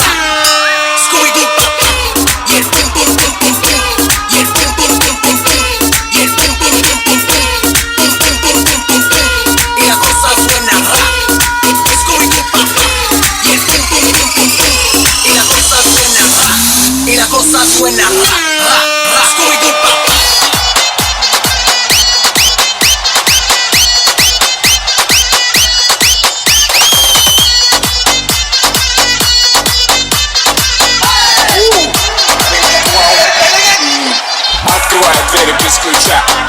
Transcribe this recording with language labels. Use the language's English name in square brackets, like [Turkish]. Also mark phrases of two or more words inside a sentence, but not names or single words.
[Spanish] Scooby-Doo, pam, pam, y el pum pum pum pum pum, y el pum pum pum pum pum, y el pum pum pum pum pum, pum pum pum pum pum pum, y la cosa suena rap. Scooby-Doo, pam, pam, y el pum pum pum pum pum, y la cosa suena rap, y la cosa suena rap, rap, rap. Scooby-Doo, pam, pam. [Russian] Открывает двери без ключа.